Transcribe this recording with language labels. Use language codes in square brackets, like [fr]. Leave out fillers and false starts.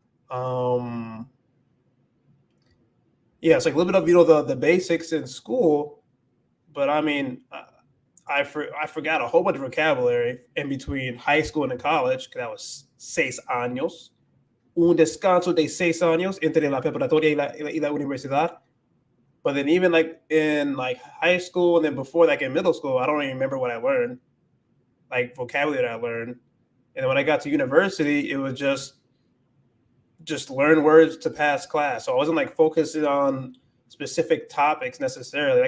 [en] Um, yeah, it's like a little bit of the basics in school, but I mean, I forgot a whole bunch of vocabulary in between high school and college because that was 6 años. [es] Un descanso de 6 años entre la preparatoria y la universidad. [en] But then even like in like high school and then before like in middle school, I don't even remember what I learned, like vocabulary that I learned. And then when I got to university, it was just learn words to pass class. So I wasn't like focusing on specific topics necessarily.